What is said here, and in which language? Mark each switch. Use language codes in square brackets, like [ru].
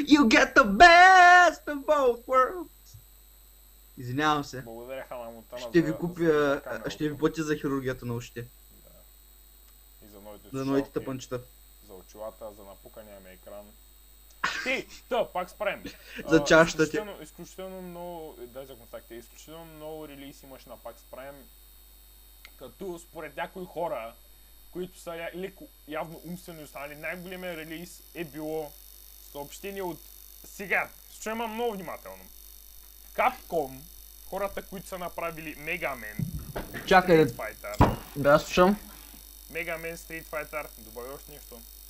[en] You get the best of both worlds! [bg] Извинявам се. Благодаря, Хана Монтана. Ще ви купя, ще ви платя за хирургията на ушите. Да. И за новите тъпънчета. За очилата, за напукания ми екран. Pax Prime. За чашата ти. Изключително много, дай за контакти, изключително много релиз имаш на Pax Prime. Като според някои хора, които са леко явно умствено останали, най-големия релиз е било съобщение от сега. Ще има много внимателно. Capcom, хората, които са направили Mega Man, Чакай Street Fighter. Да, слушам. Mega Man, Street Fighter, добави още нещо.